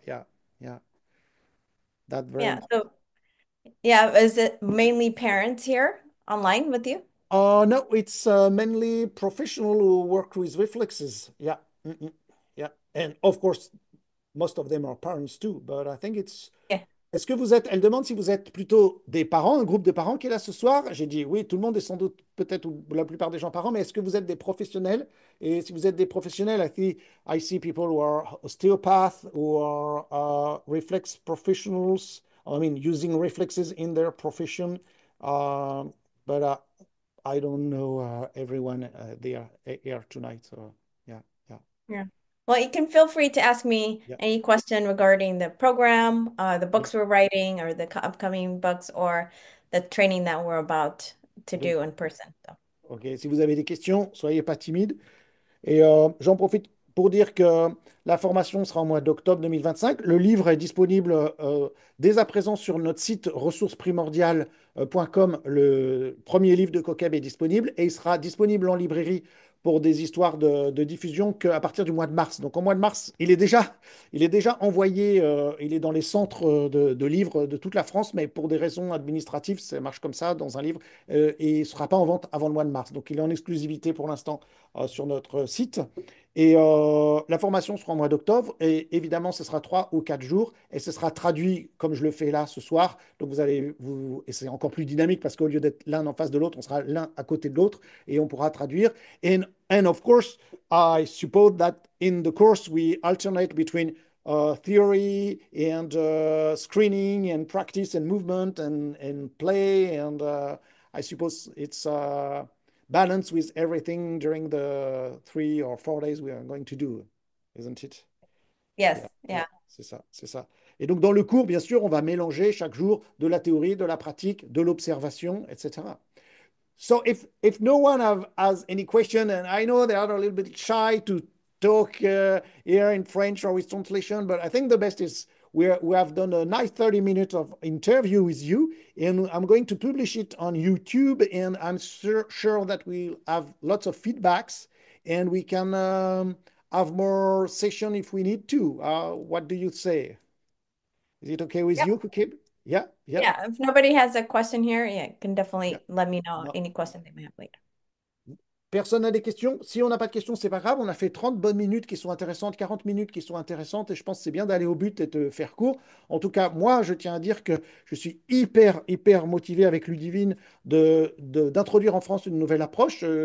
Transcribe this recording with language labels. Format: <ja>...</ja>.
<en>Yeah, yeah, that very yeah. much. So yeah, is it mainly parents here online with you? No, it's mainly professional who work with reflexes. Yeah, yeah, and of course, most of them are parents too. But I think it's. Yeah.</en> <fr>Est-ce que vous êtes. Elle demande si vous êtes plutôt des parents, un groupe de parents qui est là ce soir. J'ai dit oui, tout le monde est sans doute peut-être ou la plupart des gens parents, mais est-ce que vous êtes des professionnels? Et si vous êtes des professionnels,</fr> <en>I see people who are osteopaths, who are reflex professionals. I mean, using reflexes in their profession. Uh, but I don't know everyone there here tonight. So yeah, yeah, Yeah. Well, you can feel free to ask me yeah, any question regarding the program, the yeah. books we're writing, or the upcoming books, or the training that we're about to</en> <fr>Donc,</fr> <en>do in person. So,</en> <fr>ok, si vous avez des questions, soyez pas timides. Et j'en profite pour dire que la formation sera au mois d'octobre 2025. Le livre est disponible dès à présent sur notre site ressourcesprimordiales.com. Le premier livre de Kokeb est disponible et il sera disponible en librairie pour des histoires de diffusion qu'à partir du mois de mars. Donc, au mois de mars, il est déjà envoyé, il est dans les centres de livres de toute la France, mais pour des raisons administratives, ça marche comme ça dans un livre, et il ne sera pas en vente avant le mois de mars. Donc, il est en exclusivité pour l'instant sur notre site. Et la formation sera au mois d'octobre. Et évidemment, ce sera 3 ou 4 jours. Et ce sera traduit comme je le fais là ce soir. Donc et c'est encore plus dynamique parce qu'au lieu d'être l'un en face de l'autre, on sera l'un à côté de l'autre et on pourra traduire.</fr> <en>And of course, I suppose that in the course we alternate between theory and screening and practice and movement and play. And I suppose it's balance with everything during the 3 or 4 days we are going to do, isn't it? Yeah, yes, yeah, yeah,</en> <fr>c'est ça, c'est ça. Et donc dans le cours, bien sûr, on va mélanger chaque jour de la théorie, de la pratique, de l'observation, etc.</fr> <en>So if no one has any question, and I know they are a little bit shy to talk here in French or with translation, but I think the best is we have done a nice 30 minutes of interview with you, and I'm going to publish it on YouTube, and I'm sure that we'll have lots of feedbacks, and we can have more session if we need to. What do you say? Is it okay with yep, you, Kukib? Yeah, yeah, yeah. If nobody has a question here, yeah, you can yeah. definitely let me know No. any question they may have later.</en> <fr>Personne n'a des questions? Si on n'a pas de questions, c'est pas grave. On a fait 30 bonnes minutes qui sont intéressantes, 40 minutes qui sont intéressantes, et je pense que c'est bien d'aller au but et de faire court. En tout cas, moi, je tiens à dire que je suis hyper, hyper motivé avec Ludivine d'introduire en France une nouvelle approche.</fr>